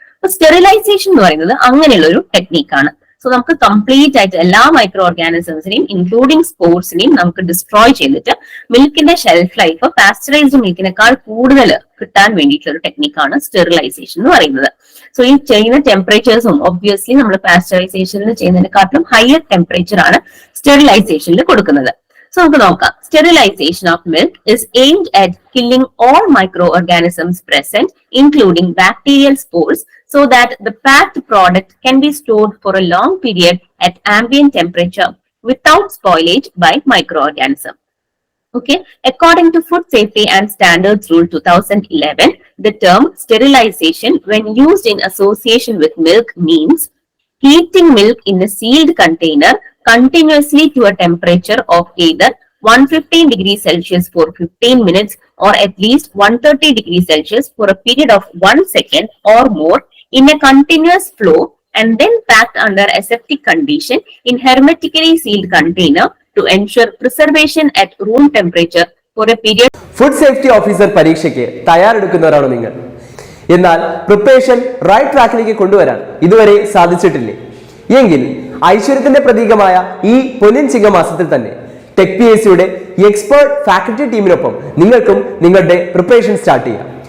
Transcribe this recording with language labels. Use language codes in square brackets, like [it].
[ml] അപ്പൊ സ്റ്റെറിലൈസേഷൻ എന്ന് പറയുന്നത് അങ്ങനെയുള്ള ഒരു ടെക്നിക്കാണ്. സോ നമുക്ക് കംപ്ലീറ്റ് ആയിട്ട് എല്ലാ മൈക്രോ ഓർഗാനിസംസിനെയും ഇൻക്ലൂഡിങ് സ്പോർട്സിനെയും നമുക്ക് ഡിസ്ട്രോയ് ചെയ്തിട്ട് മിൽക്കിന്റെ ഷെൽഫ് ലൈഫ് പാസ്ചറൈസ്ഡ് മിൽക്കിനേക്കാൾ കൂടുതൽ കിട്ടാൻ വേണ്ടിയിട്ടുള്ള ഒരു ടെക്നിക്കാണ് സ്റ്റെറിലൈസേഷൻ എന്ന് പറയുന്നത്. സോ ഈ ചെയ്യുന്ന ടെമ്പറേച്ചേഴ്സും ഒബ്വിയസ്ലി നമ്മൾ പാസ്ചറൈസേഷനിൽ ചെയ്യുന്നതിനെക്കാട്ടിലും ഹയർ ടെമ്പറേച്ചർ ആണ് സ്റ്റെറിലൈസേഷനിൽ കൊടുക്കുന്നത്. So നമുക്ക് നോക്കാം. [en] Sterilization of milk is aimed at killing all microorganisms present, including bacterial spores, so that the packed product can be stored for a long period at ambient temperature without spoilage by microorganism. Okay, according to Food Safety and Standards Rule 2011, the term sterilization, when used in association with milk, means heating milk in a sealed container continuously to a temperature of either 115 degrees Celsius for 15 minutes or at least 130 degrees Celsius for a period of 1 second or more in a continuous flow, and then packed under aseptic condition in hermetically sealed container to ensure preservation at room temperature for a period. [ml] Food Safety Officer പരീക്ഷയ്ക്ക് തയ്യാറെടുക്കുന്നവരാണോ നിങ്ങൾ? എന്നാൽ preparation right ട്രാക്കിലേക്ക് കൊണ്ടുവരാൻ ഇതുവരെ സാധിച്ചിട്ടില്ലേ? എങ്കിൽ ഐശ്വര്യത്തിന്റെ പ്രതീകമായ ഈ പൊന്നിൻ ചിങ്ങമാസത്തിൽ തന്നെ ടെക് PSCയുടെ എക്സ്പേർട്ട് ഫാക്കൽറ്റി ടീമിനൊപ്പം നിങ്ങൾക്കും നിങ്ങളുടെ പ്രിപ്പറേഷൻ സ്റ്റാർട്ട് ചെയ്യാം.